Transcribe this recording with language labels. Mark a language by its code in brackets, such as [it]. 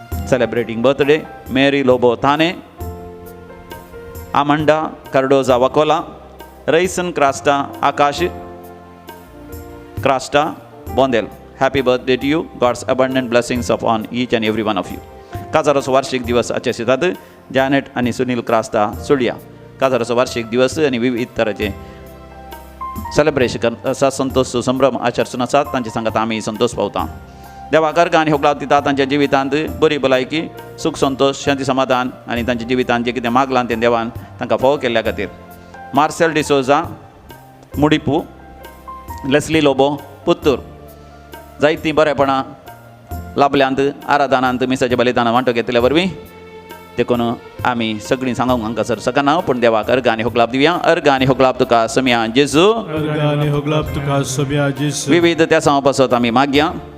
[en] Celebrating birthday Mary Lobo Thane, Amanda Cardoza Vakola, Raison Crasta Akash Crasta Bondel. Happy birthday to you. God's abundant blessings upon each and every one of you. [kok] काजाराचो वार्षिक दिवस आचरितात जॅनेट आनी सुनील क्रास्टा सुळ्या. काजाराचो वार्षिक दिवस आनी विविध तरांचे सेलेब्रेशन आसा. संतोष संभ्रम आचरसून आसात. तांचे सांगात आमी संतोष पावता. देवाक अर्घ आनी होगलाव दिता. तांच्या जिवितांत बरी भलायकी, सुख, संतोष, शांती, समाधान आनी तांच्या जिवितांत जें कितें मागलां तें देवान तांकां फावो केल्ल्या खातीर. मार्सेल डिसोजा मुडिपू, लेस्ली लोबो पुत्तूर. जायतीं बरेपणां लाभल्यांत आराधनांत मिसाच्या बलिदानां वांटो घेतल्या वरवीं देखून आमी सगळीं सांगूंक हांगासर सकना. पूण देवाक अर्घ आनी होगलाप दिवया. अर्घ आनी होगलाप तुका समिया जेजू. विविध त्या सांग पासत आमी मागया.